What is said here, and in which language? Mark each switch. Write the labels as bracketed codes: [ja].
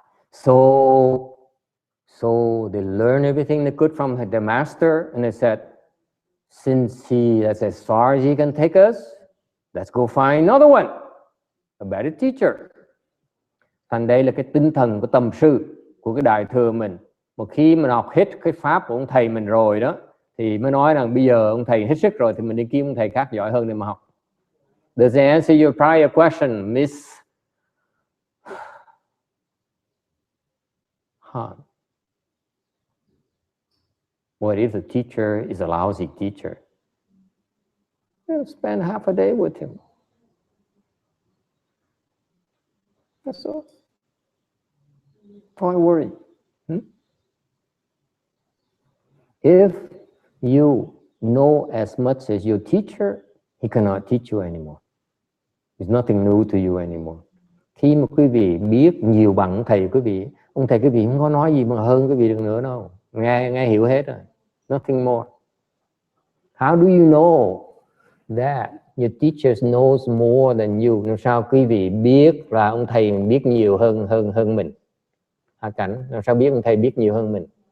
[en] So they learn everything they could from the master, and they said, since that's as far as he can take us, let's go find another one, a better teacher. [vi] Thành đây là cái tinh thần của tầm sư, của cái đại thừa mình. Một khi mình học hết cái pháp của ông thầy mình rồi đó, thì mới nói rằng bây giờ ông thầy hết sức rồi thì mình đi kiếm ông thầy khác giỏi hơn để mà học. [en] Does that answer your prior question, Miss Han? What if the teacher is a lousy teacher? You spend half a day with him. That's all. Don't worry. If you know as much as your teacher, he cannot teach you anymore. There's nothing new to you anymore. [vi] Khi mà quý vị biết nhiều bằng thầy quý vị, ông thầy quý vị không có nói gì mà hơn quý vị được nữa đâu. Nghe hiểu hết rồi. Nothing more. [en] How do you know that your teacher knows more than you? [vi] Làm sao quý vị biết là ông thầy biết nhiều hơn mình? Hạ Cảnh, làm sao biết ông thầy biết nhiều hơn mình?